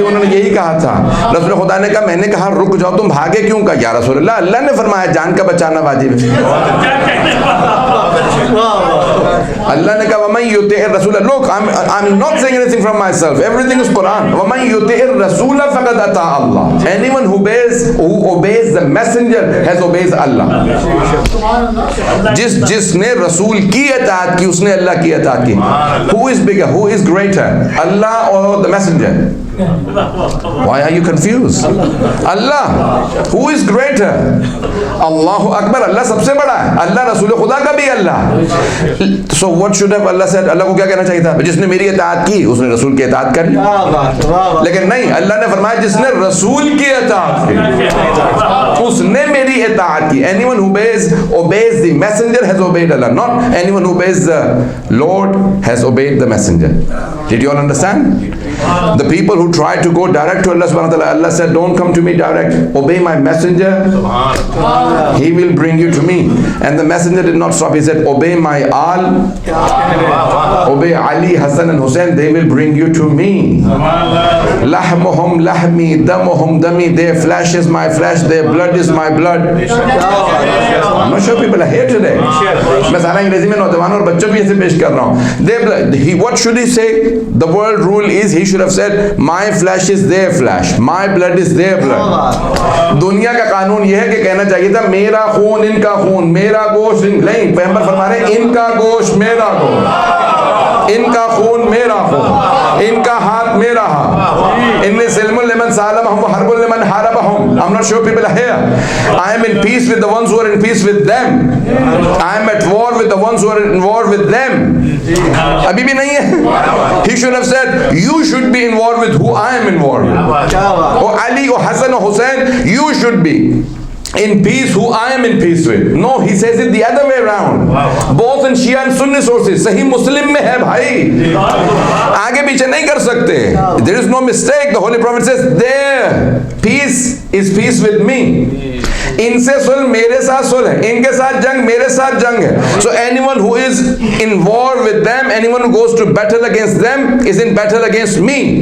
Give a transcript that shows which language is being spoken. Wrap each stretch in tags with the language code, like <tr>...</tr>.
<ur>انہوں نے یہی کہا تھا، رسول خدا نے کہا، میں نے کہا رک جاؤ، تم بھاگے کیوں؟ کہا یا رسول اللہ، اللہ نے فرمایا جان کا بچانا واجب ہے. اللہ نے کہا</ur> <ar>وَمَن يُطِعِ الرَّسُولَ.</ar> <en>Look, I'm not saying anything from myself. Everything is Quran.</en> <ar>وَمَن يُطِعِ الرَّسُولَ فَقَدْ أَطَاعَ اللَّهَ.</ar> <en>Anyone who obeys the messenger has obeys Allah. جس نے رسول کی اطاعت کی اس نے اللہ کی اطاعت کی. Who is bigger? Who is greater? Allah or the messenger? Why are you confused? Allah. Who is greater? Allahu Akbar.</en> <ur>اللہ سب سے بڑا ہے. اللہ رسول خدا کا بھی اللہ.</ur> <en>So what should have Allah said?</en> <ur>اللہ کو کیا کہنا چاہیے تھا؟ جس نے میری اطاعت کی اس نے رسول کی اطاعت کر لی. لیکن نہیں، اللہ نے فرمایا جس نے رسول کی اطاعت کی اس نے میری اطاعت کی.</ur> <en>Anyone who obeys the messenger has obeyed Allah. Not anyone who obeys the Lord has obeyed the messenger. Did you all understand? The people who try to go direct to Allah subhanahu wa ta'ala, Allah said don't come to me direct, obey my messenger, he will bring you to me. And the messenger did not stop. He said obey my al, obey Ali, Hassan and Hussein, they will bring you to me.</en> <ar>Lahmuhum lahmi, damuhum dami,</ar> <en>their flesh is my flesh, their blood is my blood. I'm not sure people are here today.</en> <ur>میں سارا انگریزی میں نوجوانوں اور بچوں بھی ایسے پیش کر رہا ہوں.</ur> <en>What should he say? The world rule is he should have said my flesh is their flesh, my blood is their blood.</en> <ur>دنیا کا قانون یہ ہے کہ کہنا چاہیے تھا میرا خون ان کا خون، میرا گوشت نہیں. پیغمبر فرما رہے ہیں ان کا گوشت میرا گوشت، ان کا خون میرا خون، ان کا ہاتھ میرا ہاتھ.</ur> <ar>ان سلم لمن سالمہم وحرب لمن حاربہم.</ar> <en>I'm not sure people are here. I am in peace with the ones who are in peace with them. I am at war with the ones who are in war with them.</en> <ur>ابھی بھی نہیں ہے.</ur> <en>He should have said you should be in war with who I am in war with. Or Ali or Hassan or Hussein, you should be in peace who I am in peace with. No, he says it the other way around. Both in Shia and Sunni sources.</en> <ur>صحیح مسلم میں ہے بھائی، آگے پیچھے نہیں کر سکتے.</ur> <en>There is no mistake. The Holy Prophet says there peace is peace with me.</en> <ur>ان سے صلح میرے ساتھ صلح ہے, ان کے ساتھ جنگ میرے ساتھ جنگ ہے.</ur> <en>So anyone who is in war with them, anyone who goes to battle against them is in battle against me.</en>